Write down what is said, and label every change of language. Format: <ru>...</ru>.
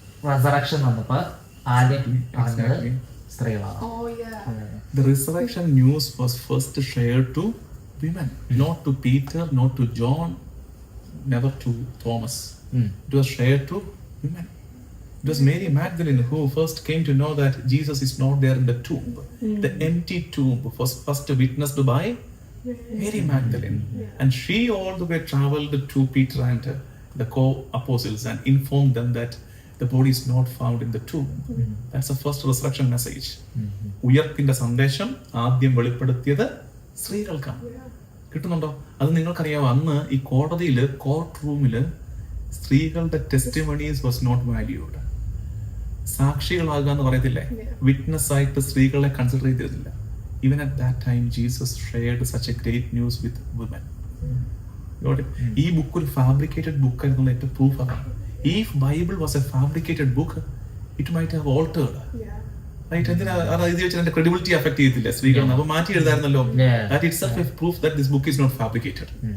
<ml>resurrection വന്നപ്പോ ആദ്യം പറഞ്ഞത് സ്ത്രീകളാണ്.</ml> <en>Oh yeah. The resurrection news was first shared to women, not to Peter, not to John, never to Thomas. It was shared to women. It was Mary Magdalene who first came to know that Jesus is not there in the tomb. The empty tomb was first witnessed by Mary Magdalene. And she all the way traveled to Peter and the co-apostles and informed them that the body is not found in the tomb. That's the first resurrection message.</en> <ml>ഉയർപ്പിന്റെ സന്ദേശം ആദ്യം വെളിപ്പെടുത്തിയത് സ്ത്രീകൾക്കാണ്. കിട്ടുന്നുണ്ടോ? അത് നിങ്ങൾക്കറിയാമോ, അന്ന് ഈ കോടതിയില് court റൂമില് സ്ത്രീകളുടെ</ml> <en>Testimonies was not valued.</en> <ml>സാക്ഷികളാകുക എന്ന് പറയത്തില്ലേ, വിറ്റ്നസ് ആയിട്ട് സ്ത്രീകളെ കൺസിഡർ ചെയ്തിരുന്നില്ല.</ml> <en>Even at that time Jesus shared such a great news with women.</en> <ml>ഈ ബുക്ക് ഒരു ഫാബ്രിക്കേറ്റഡ് ബുക്ക് ആയിരുന്നു. ഏറ്റവും പ്രൂഫ് അതാണ്.</ml> <en>If Bible was a fabricated book, it might have altered. Right?</en> <ml>എന്തിനാ അത് എഴുതി വെച്ചാൽ അതിന്റെ ക്രെഡിബിലിറ്റി അഫക്ട് ചെയ്യത്തില്ല സ്ത്രീകളെ. അപ്പൊ മാറ്റി എഴുതായിരുന്നല്ലോ.</ml> <en>That itself is proof that this book is not fabricated.</en>